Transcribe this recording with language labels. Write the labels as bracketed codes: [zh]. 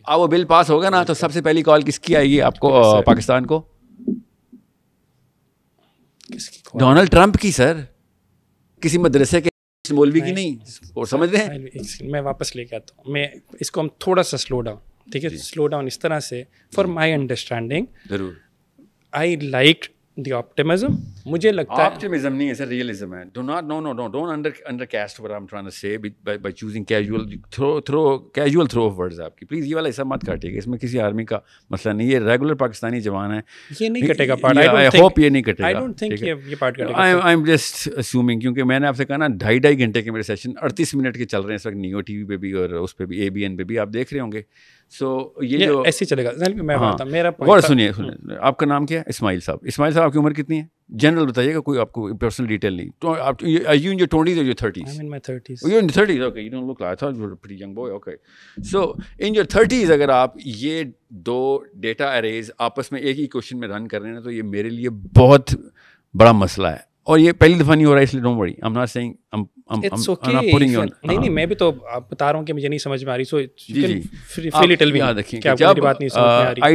[ur] اب وہ بل پاس ہوگا نا تو سب سے پہلی کال کس کی آئے گی آپ کو پاکستان کو؟ ڈونلڈ ٹرمپ کی سر، کسی مدرسے کے مولوی کی نہیں. اور سمجھ رہے ہیں، میں واپس لے کے آتا ہوں. میں اس کو ہم تھوڑا سا سلو ڈاؤن، ٹھیک ہے، سلو ڈاؤن اس طرح سے فار مائی انڈرسٹینڈنگ. ضرور. [en] I like the optimism. [ur] مجھے لگتا ہے optimism نہیں ہے سر, realism ہے. [en] Don't undercast what I'm trying to say by choosing casual throw of words [ur] آپ کی. Please یہ والا حصہ مت کاٹیے گا, اس میں کسی آرمی کا مسئلہ نہیں. یہ ریگولر پاکستانی جوان ہے, یہ نہیں کٹے گا پارٹ. [en] I hope [ur] یہ نہیں کٹے گا. [en] I don't think [ur] یہ پارٹ کٹے گا. [en] I'm just assuming, [ur] کیونکہ میں نے آپ سے کہا نا 2.5 گھنٹے کے میرے سیشن 38 منٹ کے چل رہے ہیں اس وقت, نیو ٹی وی پہ بھی اور اس پہ بھی, ABN پہ بھی آپ دیکھ رہے ہوں گے. سو یہ جو ایسے چلے گا. میں بتاتا ہوں میرا اور سنیے, آپ کا نام کیا ہے؟ اسماعیل صاحب. اسماعیل صاحب آپ کی عمر کتنی ہے؟ جنرل بتائیے گا, کوئی آپ کو پرسنل ڈیٹیل نہیں. [en] Are you in your 20s or your 30s? I'm in my 30s. You're in the 30s, okay. You don't look like, I thought you were a pretty young boy, okay. So in your 30s [ur] اگر آپ یہ 2 data ارےز آپس میں ایک ہی question میں رن کر رہے ہیں تو یہ میرے لیے بہت بڑا مسئلہ ہے. اور یہ پہلی دفعہ نہیں ہو رہا ہے, اس لیے [en] Don't worry. I'm not saying It's okay. [ur] نہیں میں بھی تو بتا رہا ہوں کہ مجھے نہیں سمجھ میں آ رہی. سو [en] freely tell me [ur] کہ آپ کو میری بات نہیں سمجھ میں آ رہی.